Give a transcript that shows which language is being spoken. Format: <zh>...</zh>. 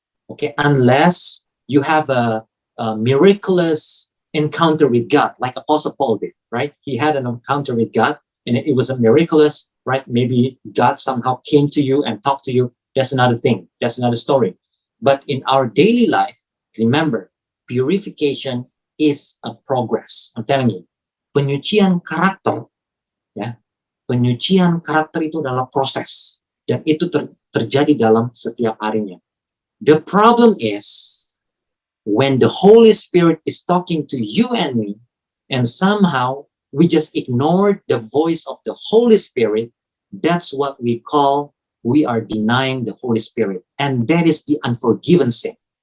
<en>Okay, unless you have a miraculous encounter with God, like Apostle Paul did, right? He had an encounter with God, and it was a miraculous, right? Maybe God somehow came to you and talked to you. That's another thing. That's another story. But in our daily life, remember, purification is a progress. I'm telling you,</en> <id>penyucian karakter, ya, penyucian karakter itu adalah proses, dan itu terjadi dalam setiap harinya.</id> <en>The problem is when the Holy Spirit is talking to you and me, and somehow we just ignored the voice of the Holy Spirit. That's what we call we are denying the Holy Spirit. And that is the unforgiven sin.</en>